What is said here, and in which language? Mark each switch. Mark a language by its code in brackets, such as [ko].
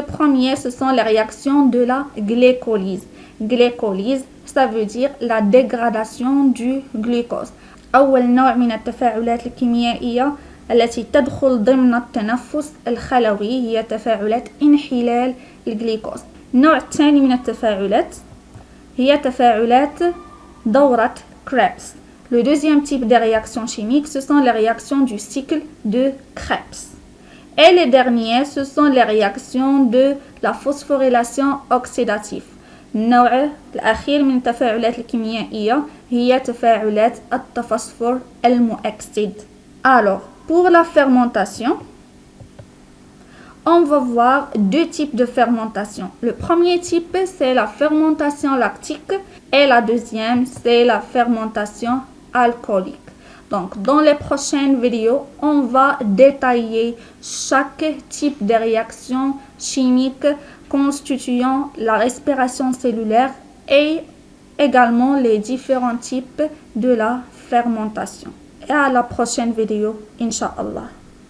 [fr] Le premier, ce sont les réactions de la glycolyse. Glycolyse, ça veut dire la dégradation du glucose. [ar] أول نوع من التفاعلات الكيميائية التي تدخل ضمن التنفس الخلوي هي تفاعلات انحلال الجليكوز. النوع الثاني من التفاعلات هي تفاعلات دورة كريبس. [fr] Le deuxième type de réactions chimiques, ce sont les réactions du cycle de Krebs. Et les derniers, ce sont les réactions de la phosphorylation oxydative. [ar] النوع الأخير من التفاعلات الكيميائية هي تفاعلات التفسفر المؤكسد. [fr] Alors, pour la fermentation, on va voir 2 types de fermentation. Le premier type, c'est la fermentation lactique et la deuxième, c'est la fermentation alcoolique. Donc, dans les prochaines vidéos, on va détailler chaque type de réaction chimique constituant la respiration cellulaire et également les différents types de la fermentation. Et à la prochaine vidéo, Inch'Allah.